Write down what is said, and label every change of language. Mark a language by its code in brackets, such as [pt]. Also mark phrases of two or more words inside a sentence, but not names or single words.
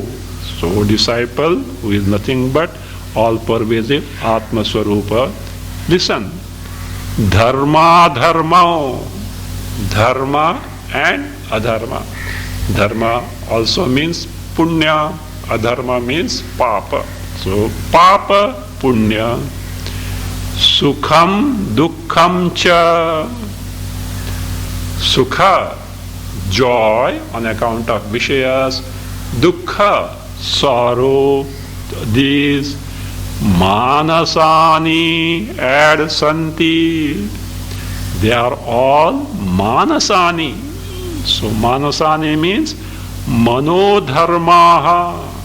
[en] So disciple who is nothing but all-pervasive [sa] आत्म स्वरूप, [en] listen. Dharma dharma, dharma and adharma. Dharma also means punya, adharma means papa. So papa, [sa] पुण्य, सुखं, दुःखं च. [en] Sukha, joy on account of Vishayas, dukkha, sorrow. [sa] These मानसानि अद सन्ति. [en] They are all manasani. So manasani means manodharmaha.